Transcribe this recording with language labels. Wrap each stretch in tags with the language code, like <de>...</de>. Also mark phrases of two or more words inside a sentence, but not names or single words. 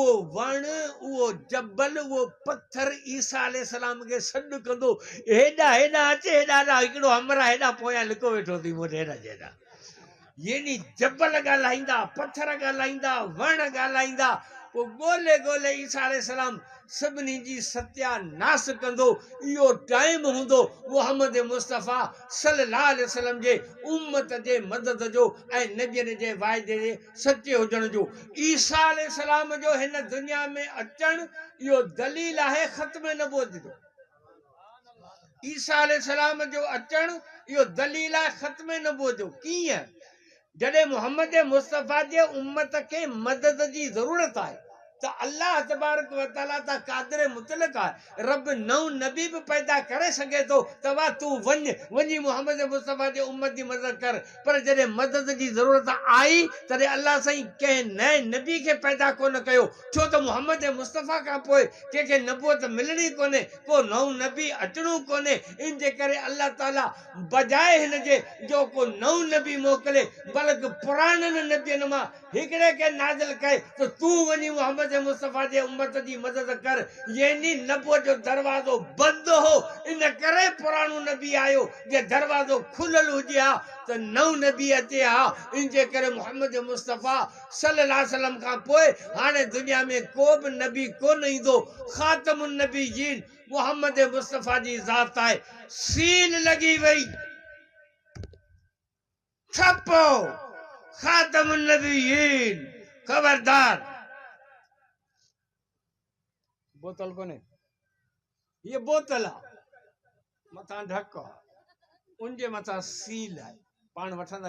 <sd>वण उहो जबल उहो पत्थर ईसा अलैहिस्सलाम खे सॾु कंदो हेॾा हेॾा अचे हेॾा हिकिड़ो हमरा हेॾा पोयां लिको वेठो थी मूं हेॾा जेॾा यानी जबल ॻाल्हाईंदा पत्थर ॻाल्हाईंदा वण ॻाल्हाईंदा पोइ ॻोल्हे ॻोल्हे ईसा अलैहिस्सलाम सभिनी जी सत्यानाश कंदो इहो टाइम हूंदो मुहम्मद मुस्तफ़ा</sd> <ar>صلى الله عليه وسلم</ar> <sd>जे उम्मत जे मदद जो ऐं नबियनि जे वाइदे जे सचे हुजण जो ईसा अलैहिस्सलाम जो हिन दुनिया में अचणु इहो दलील आहे ख़त्म नबूवत जो ईसा अलैहिस्सलाम जो अचणु इहो दलील आहे ख़त्म नबूवत जो कीअं जॾहिं मुहम्मद मुस्तफ़ा जे उम्मत खे मदद जी ज़रूरत आहे त अल्लाह</sd> <ar>تبارك وتعالى</ar> <sd>त क़ादिर मुतलक आहे रब नओं नबी बि पैदा करे सघे थो त वाह तूं वञी मुहम्मद मुस्तफ़ा जे उम्मत जी मदद कर पर जॾहिं मदद जी ज़रूरत आई तॾहिं अल्लाह साईं कंहिं नए नबी खे पैदा कोन कयो छो त मुहम्मद मुस्तफ़ा खां पोइ कंहिंखे नबूअत मिलणी कोन्हे को नओं नबी अचणो कोन्हे इन जे करे अल्लाह ताला बजाए हिन जे जो को नओं नबी मोकिले बल्कि पुराणनि नबियनि मां हिकिड़े खे नाज़िल कए त तूं वञी मुहम्मद मुस्तफ़ा जे उम्मत जी मदद कर यानी नबूअत जो दरवाज़ो बंदि हो इन करे पुराणो नबी आयो जे दरवाज़ो खुलियल हुजे हा त नओं नबी अचे हा इन जे करे मुहम्मद मुस्तफ़ा</sd> <ar>صلى الله عليه وسلم</ar> <sd>खां पोइ हाणे दुनिया में को बि नबी कोन ईंदो</sd> <ar>خاتم النبيين</ar> <sd>मुहम्मद मुस्तफ़ा जी ज़ात आहे सील लॻी वई छपो</sd> <ar>خاتم النبيين</ar> <sd>खबरदार बोतल कोने ये बोतल आहे मथां ढक आहे उन जे मथां सील आहे पाण वठंदा</sd>